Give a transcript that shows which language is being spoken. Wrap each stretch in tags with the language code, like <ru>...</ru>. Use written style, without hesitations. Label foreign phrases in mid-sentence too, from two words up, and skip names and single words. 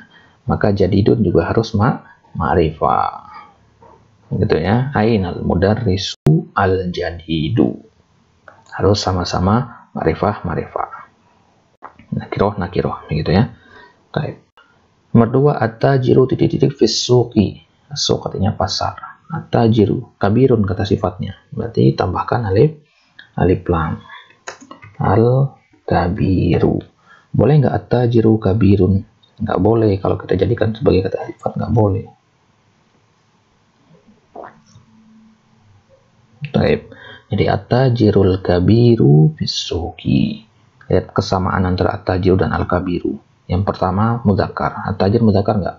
<id>Maka jadidun juga harus ma'rifah. Gitu ya.</id> <ar>أين المدرس الجديد.</ar> <id>Harus sama-sama ma'rifah. Nakiroh, begitu ya. Baik. Nomor 2, at-tajiru titik-titik</id> <ar>في السوق.</ar> <id>Suq artinya pasar.</id> <ar>التاجر كبير</ar> <id>kata sifatnya. Berarti tambahkan alif lam. Al-kabiru. Boleh nggak</id> <ar>التاجر كبير?</ar> <id>Nggak boleh. Kalau kita jadikan sebagai kata sifat nggak boleh. Baik.</id> <ar>Jadi التاجر الكبير في السوق.</ar> <id>Lihat kesamaan antara at-tajir dan al-kabiru. Yang pertama mudzakkar. At-tajir mudzakkar nggak?</id>